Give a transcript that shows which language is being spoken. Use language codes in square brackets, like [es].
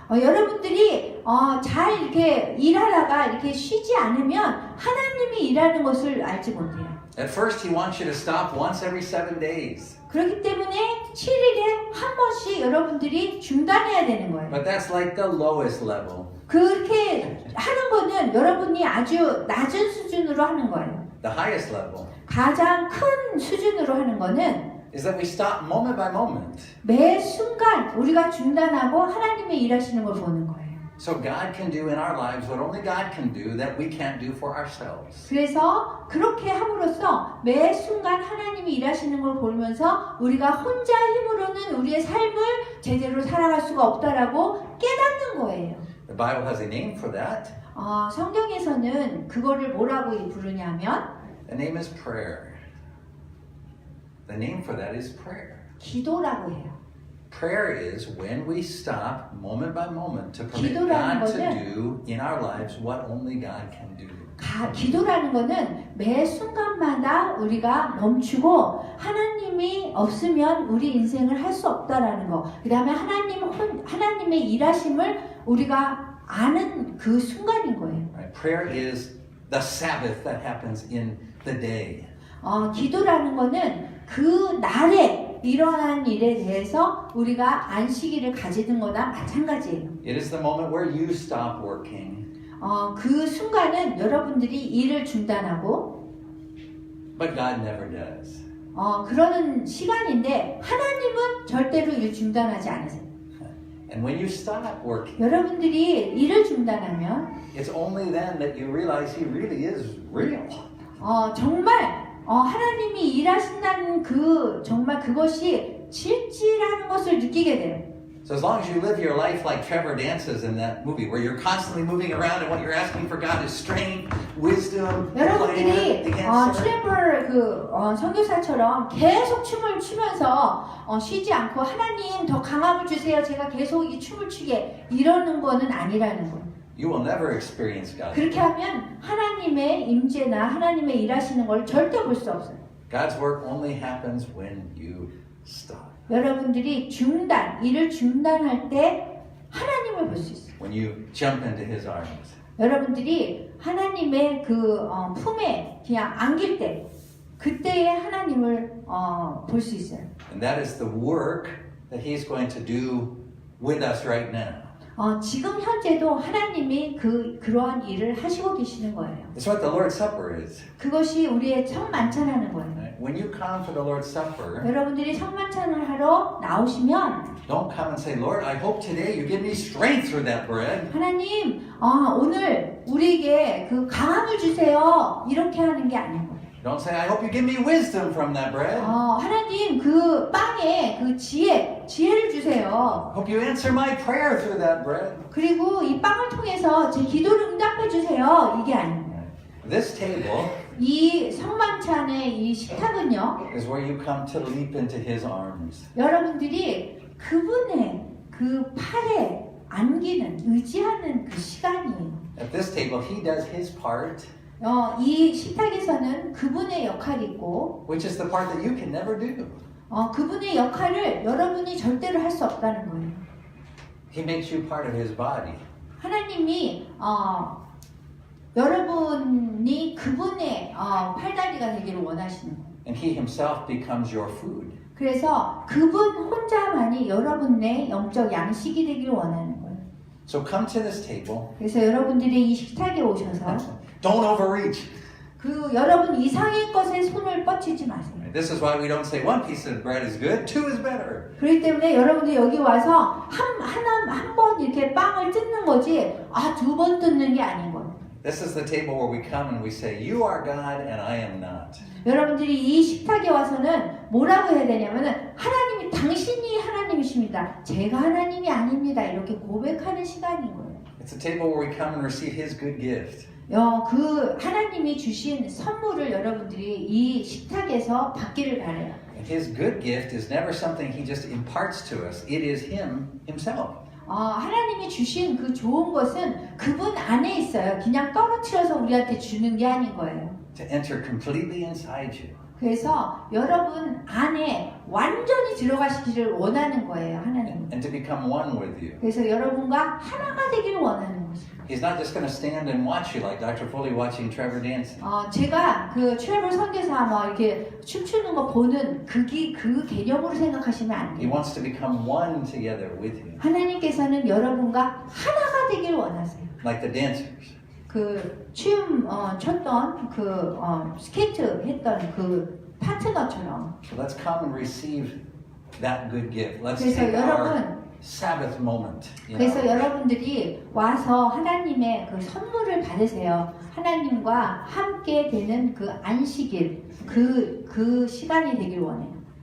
[ko] 여러분들이 잘 이렇게 일하다가 이렇게 쉬지 않으면 하나님이 일하는 것을 알지 못해요. [en] At first, He wants you to stop once every 7 days. [ko] 그렇기 때문에 7일에 한 번씩 여러분들이 중단해야 되는 거예요. [en] But that's like the lowest level. [ko] 그렇게 하는 거는 여러분이 아주 낮은 수준으로 하는 거예요. [en] The highest level [ko] 가장 큰 수준으로 하는 거는 [en] is that we stop moment by moment. [ko] 매 순간 우리가 중단하고 하나님의 일하시는 걸 보는 거예요. [en] So God can do in our lives what only God can do that we can't do for ourselves. [ko] 그래서 그렇게 함으로써 매 순간 하나님이 일하시는 걸 보면서 우리가 혼자 힘으로는 우리의 삶을 제대로 살아갈 수가 없다라고 깨닫는 거예요. [en] The Bible has a name for that. [ko] 성경에서는 그거를 뭐라고 부르냐면 [en] The name is prayer. The name for that is prayer. [ko] 기도라고 해요. [en] Prayer is when we stop moment by moment to permit [ko] 기도라는 [en] God to [ko] 거는 [en] do in our lives what only God can do. [ko] 기도라는 거는 매 순간마다 우리가 멈추고 하나님이 없으면 우리 인생을 할 수 없다라는 거. 그 다음에 하나님의 일하심을 우리가 아는 그 순간인 거예요. [en] Right? Prayer is the Sabbath that happens in the day. [ko] 기도라는 거는 그 날에 일어난 일에 대해서 우리가 안식일을 가지는 거나 마찬가지예요. [en] It is the moment where you stop working. [ko] 그 순간은 여러분들이 일을 중단하고 [en] But God never does. [ko] 그러는 시간인데 하나님은 절대로 일 중단하지 않으세요. [en] And when you stop working, [ko] 여러분들이 일을 중단하면 [en] it's only then that you realize He really is real. [ko] 정말 하나님이 일하신다는 정말 그것이 실질하는 것을 느끼게 돼요. [en] So as long as you live your life like Trevor dances in that movie, where you're constantly moving around and what you're asking for God is strength, wisdom, [ko] 여러분들이 [en] plan, the answer. [ko] 트래블 선교사처럼 계속 춤을 추면서 쉬지 않고 하나님 더 강함을 주세요. 제가 계속 이 춤을 추게 이러는 거는 아니라는 거예요. [en] You will never experience God. [ko] 그렇게 하면 하나님의 임재나 하나님의 일하시는 걸 절대 볼 수 없어요. [en] God's work only happens when you stop. [ko] 여러분들이 일을 중단할 때 하나님을 볼 수 있어요. [en] When you jump into His arms. [ko] 여러분들이 하나님의 품에 그냥 안길 때 그때에 하나님을 볼 수 있어요. [en] And that is the work that He's going to do with us right now. [ko] 지금 현재도 하나님이 그러한 일을 하시고 계시는 거예요. [en] It's what the Lord's Supper is. [ko] 그것이 우리의 첫 만찬하는 거예요. [en] Right? When you come for the Lord's Supper, [ko] 여러분들이 첫 만찬을 하러 나오시면 [en] don't come and say, Lord, I hope today you give me strength through that bread. [ko] 하나님 오늘 우리에게 그 강함을 주세요. 이렇게 하는 게 아닌 거예요. [en] Don't say, I hope you give me wisdom from that bread. [ko] 하나님 그 빵에 그 지혜를 주세요. [en] Hope you answer my prayer through that bread. [ko] 그리고 이 빵을 통해서 제 기도를 응답해 주세요. 이게 아닙니다. [en] This table [ko] 이 성만찬의 이 식탁은요. [en] is where you come to leap into His arms. [ko] 여러분들이 그분의 그 팔에 안기는 의지하는 그 시간이에요. [en] At this table, He does His part, [ko] 이 식탁에서는 그분의 역할이 있고 [en] which is the part that you can never do. [ko] 그분의 역할을 여러분이 절대로 할 수 없다는 거예요. [en] He makes you part of His body. [ko] 하나님이 여러분이 그분의 팔다리가 되기를 원하시는 거예요. [en] And He Himself becomes your food. [ko] 그래서 그분 혼자만이 여러분의 영적 양식이 되기를 원하는 거예요. [en] So come to this table. [ko] 그래서 여러분들이 이 식탁에 오셔서 [en] Don't overreach. [ko] 여러분 이상의 것에 손을 뻗치지 마세요. [en] This is why we don't say one piece of bread is good, two is better. [ko] 그렇기 때문에 여러분들이 여기 와서 한 번 이렇게 빵을 뜯는 거지 2번 뜯는 게 아닌 거예요. [en] This is the table where we come and we say, you are God and I am not. [ko] 여러분들이 이 식탁에 와서는 뭐라고 해야 되냐면은 하나님이 당신이 하나님이십니다. 제가 하나님이 아닙니다. 이렇게 고백하는 시간인 거예요. [en] It's a table where we come and receive His good gift. [ko] 그 하나님이 주신 선물을 여러분들이 이 식탁에서 받기를 바래요. [en] And His good gift is never something He just imparts to us. It is Him Himself. [ko] 하나님이 주신 그 좋은 것은 그분 안에 있어요. 그냥 떨어뜨려서 우리한테 주는 게 아닌 거예요. [en] To enter completely inside you. [ko] 그래서 여러분 안에 완전히 들어가시기를 원하는 거예요, 하나님은. [en] And to become one with you. [ko] 그래서 여러분과 하나가 되기를 원하는 것입니다. [en] He's not just going to stand and watch you like Dr. Foley watching Trevor dancing. [ko] 제가 그 트래블 선교사 이렇게 춤추는 거 보는 그 개념으로 생각하시면 안 [en] He [ko] 돼요. [en] wants to become one together with you. [ko] 하나님께서는 여러분과 하나가 되기를 원하세요. [en] Like the dancers. [ko] 그 춤 췄던 스케이트 했던 그 파트너처럼. [en] So let's come and receive that good gift. Let's [ko] 그래서 [en] take our [ko] 여러분 [en] Sabbath moment. [ko] 그래서 여러분들이 와서 하나님의 그 선물을 받으세요. 하나님과 함께 되는 그 안식일, 그 시간이 되길 원해요.